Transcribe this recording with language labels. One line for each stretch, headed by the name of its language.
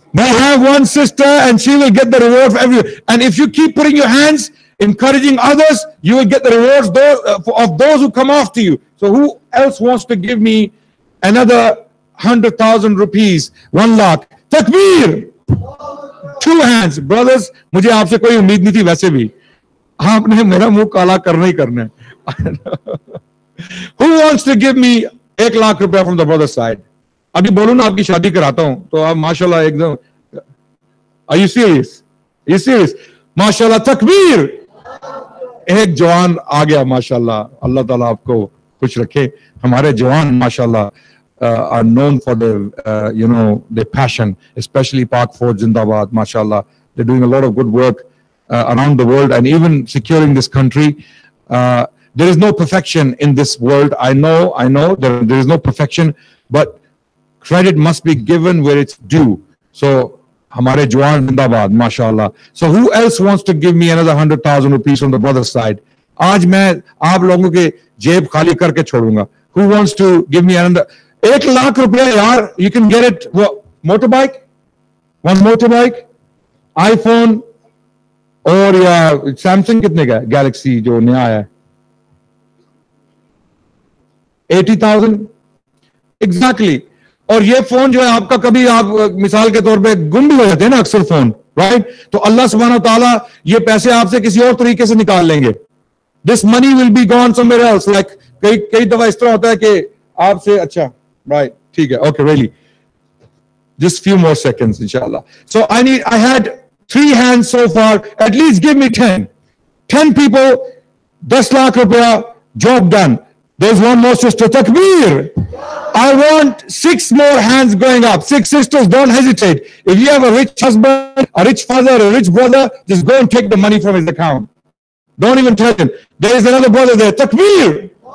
English: I have one sister and she will get the reward for everyone. And if you keep putting your hands, encouraging others, you will get the rewards of those who come after you. So who else wants to give me another 100,000 rupees? 1 lakh. Takbir! Two hands.
Hindi: Brothers, मुझे आपसे कोई उम्मीद नहीं थी वैसे भी. आपने मेरा मुंह काला करना ही करना है.
English: Who wants to give me 1 lakh rupaya from the brother side?
Hindi: अभी बोलूं ना आपकी शादी कराता हूं तो आप माशाल्लाह एकदम.
English: Are you serious? Are you serious?
Hindi: माशाल्लाह तकबीर. एक जवान आ गया माशाल्लाह. अल्लाह ताला आपको खुश रखे. हमारे जवान माशाल्लाह
English: are known for their their passion, especially Pak Fort Zindabad. Mashallah, they're doing a lot of good work around the world and even securing this country. There is no perfection in this world. I know there is no perfection, but credit must be given where it's due. So
Hindi: hamare Jawan Zindabad,
English: mashallah. So who else wants to give me another 100,000 rupees from the brother's side?
Hindi: आज मैं आप लोगों के जेब खाली करके छोड़ूंगा.
English: Who wants to give me another 1 lakh rupaya यार? You can get it. What, motorbike? One motorbike, iPhone और या Samsung
Hindi: कितने का? Galaxy जो नया आया है 80,000 exactly. और ये फोन जो है आपका कभी आप मिसाल के तौर पे गुम भी हो जाते हैं ना अक्सर फोन, राइट? तो अल्लाह सुब्हानहू ताला ये पैसे आपसे किसी और तरीके से निकाल लेंगे.
English: This money will be gone somewhere else. Like
Hindi: कई दफा इस तरह होता है कि आपसे अच्छा right ठीक है
English: okay really just few more seconds inshallah. So I had 3 hands so far. At least give me 10 people, 10 lakh rupiya, job done. There's one more sister. Takbir. I want 6 more hands going up. 6 sisters, don't hesitate. If you have a rich husband, a rich father, a rich brother, just go and take the money from his account. Don't even tell him. There is another brother there. Takbir.